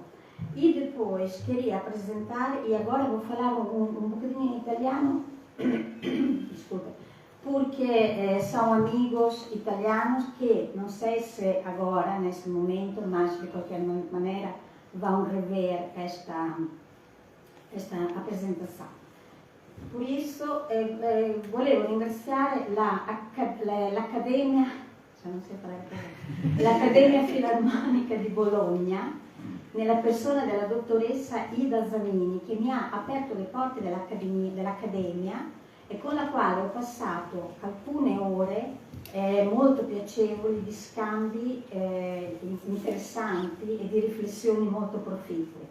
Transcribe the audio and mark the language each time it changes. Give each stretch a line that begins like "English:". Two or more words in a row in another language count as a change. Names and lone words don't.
Portuguese: E depois queria apresentar, e agora vou falar um bocadinho em italiano, desculpa, porque são amigos italianos que, não sei se agora, nesse momento, mas de qualquer maneira, vão rever esta apresentação. Por isso,
Italian: volevo ringraziare l'Accademia Filarmonica di Bologna, nella persona della dottoressa Ida Zanini, che mi ha aperto le porte dell'Accademia e con la quale ho passato alcune ore molto piacevoli di scambi interessanti e di riflessioni molto proficue.